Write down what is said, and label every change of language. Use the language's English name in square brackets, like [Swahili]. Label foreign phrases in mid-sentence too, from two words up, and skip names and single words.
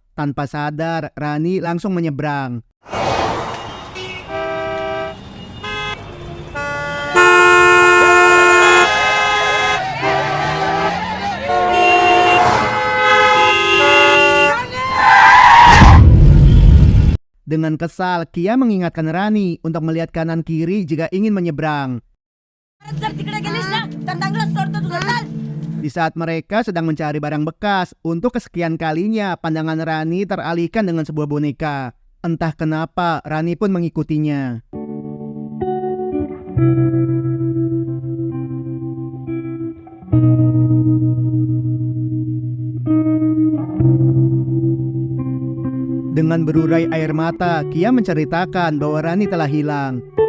[Indonesian] Tanpa sadar, Rani langsung menyeberang. Dengan kesal, Kia mengingatkan Rani untuk melihat kanan kiri jika ingin menyeberang. [Marathi] जर तिकडे गेलीस ना तर चांगलं सोडतो तुझं चाल. [Indonesian] Di saat mereka sedang mencari barang bekas, untuk kesekian kalinya pandangan Rani teralihkan dengan sebuah boneka. Entah kenapa, Rani pun mengikutinya. Dengan berurai air mata, Kia menceritakan bahwa Rani telah hilang.